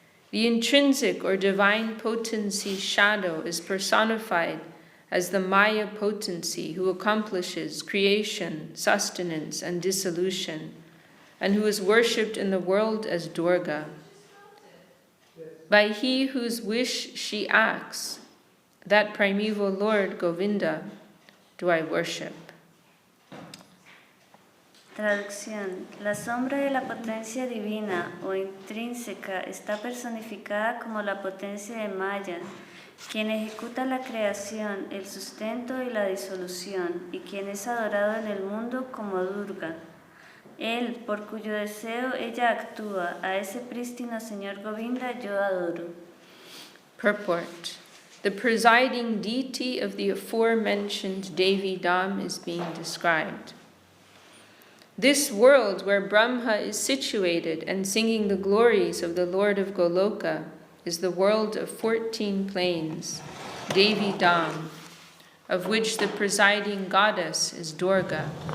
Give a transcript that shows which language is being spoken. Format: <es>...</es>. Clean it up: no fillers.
<en>The intrinsic or divine potency shadow is personified as the Maya potency who accomplishes creation, sustenance, and dissolution, and who is worshipped in the world as Durga. By he whose wish she acts, that primeval Lord Govinda do I worship.</en> <es>Traducción. La sombra de la potencia divina o intrínseca está personificada como la potencia de Maya, quien ejecuta la creación, el sustento y la disolución, y quien es adorado en el mundo como Durga. Él, por cuyo deseo ella actúa, a ese prístino señor Govinda yo adoro.</es> <en>Purport. The presiding deity of the aforementioned Devi Dham is being described. This world where Brahma is situated and singing the glories of the Lord of Goloka is the world of 14 plains, Devi Dham, of which the presiding goddess is Durga.</en>